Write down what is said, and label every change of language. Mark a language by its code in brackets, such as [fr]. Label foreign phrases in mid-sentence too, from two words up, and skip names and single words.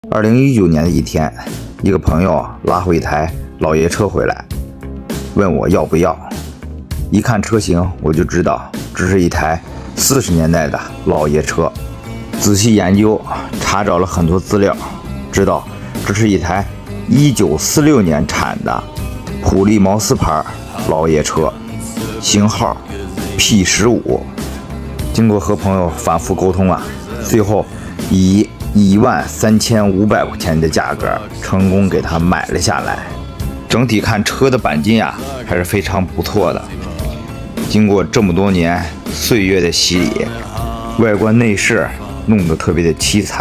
[zh] 2019 年的一天，一个朋友拉回一台老爷车回来，問我要不要。一看車型，我就知道這是一台40年代的老爺車。仔細研究，查找了很多資料，知道這是一台1946年產的普利茅斯牌老爺車，型號 P15。經過和朋友反覆溝通最後以13500塊錢的價格成功給他買了下來。整體看車的鈑金還是非常不錯的，經過這麼多年歲月的洗禮，外觀內飾弄得特別的淒慘。